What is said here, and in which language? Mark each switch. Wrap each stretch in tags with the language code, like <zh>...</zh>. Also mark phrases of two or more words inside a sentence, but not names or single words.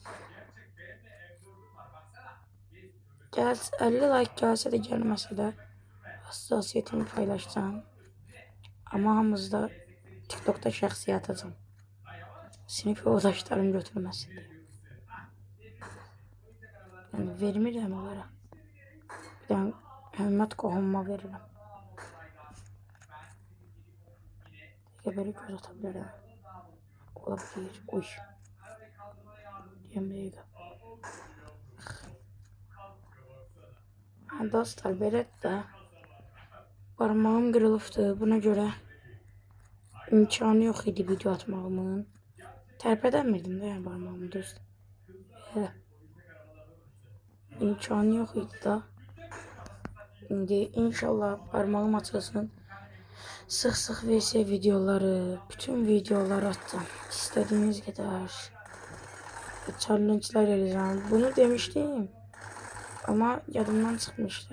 <tr>50 like gelse de gelmese de hassasiyetimi paylaşacağım.</tr> <az>Ama hamımızda TikTok'ta şəxsiyyət atacağım. Sınıf yoldaşlarım götürməsin diye. Yəni vermirəm onlara. Bir dənə hörmət qohumuma verirəm. Belə göz ata bilərəm. Ola bilir. Uy. Deyəm dəqiqə. Dostlar belədir də. Parmağım qırılıbdır. Buna görə imkanı yox idi video atmağımın. Tərpədəmirdim də yəni parmağımı dost. İmkanı yox idi da. İndi inşallah parmağım açılsın. Sıx-sıx VS videoları, bütün videoları atacağım.</az> <tr>İstediğiniz kadar. Challenge'lar yapacağım. Bunu demiştim. Ama yadımdan çıkmıştı.</tr>